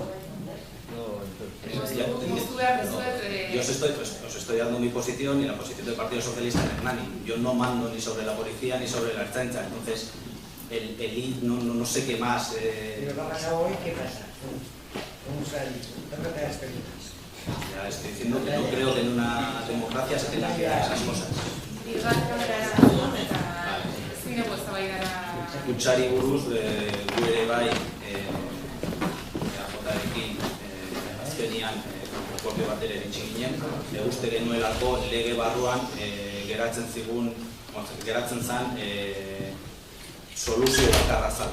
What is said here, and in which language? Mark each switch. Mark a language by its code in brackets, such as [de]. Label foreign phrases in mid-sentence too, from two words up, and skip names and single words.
[es] Yo os estoy dando mi posición y la posición del Partido Socialista en Hernani. Yo no mando ni sobre la policía ni sobre la Ertzaintza. Entonces, no sé qué más. Pero lo que ha pasado hoy, ¿qué pasa? ¿Cómo se ha dicho? ¿Dónde te has perdido? Ya estoy diciendo que no creo que en una democracia se tengan que dar esas cosas. [eu] Kutsari buruz, gure ere bai, eajrekin azkenian propio bat ere eritsi ginen, uste genuelako lege barruan geratzen zen soluzio bakarra zala.